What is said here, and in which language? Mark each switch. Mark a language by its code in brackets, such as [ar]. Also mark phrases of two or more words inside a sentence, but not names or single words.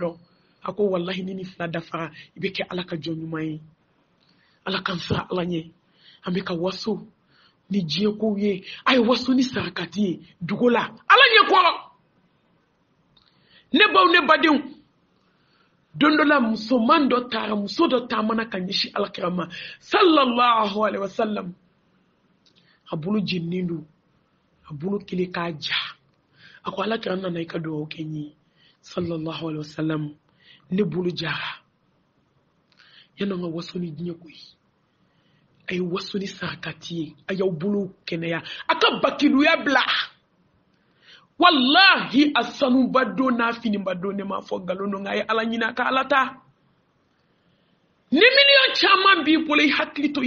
[bm] dɔn a ko wallahi ni fila dafara i bɛ kɛ ala ka jɔn ɲuman ye ala kan sira ala ɲɛ an bɛ ka waso ni diɲɛ kow ye a ye waso ni sarakati ye dugu la ala ɲɛ kɔrɔ ne baw ne badenw don dɔ la musoman dɔ taara muso dɔ taamana ka ɲɛsi alakira ma [ar] صلى الله عليه وسلم [bm] a bolo jeninen don a bolo kelen k'a ja a ko alakira nana i ka dugawu kɛ n ye [ar] صلى الله عليه وسلم [bm] ne bolo jara yana n ka waso ni diɲɛ koyi a ye waso ni sarakati ye a y'aw bolo kɛnɛya a ka bakiluya bila wallahi a sanuba don n'a finiba don ne m'a fɔ nkalon don nka a ye ala ɲini a ka ala ta ni miliyɔn caman b'i bolo i hakili to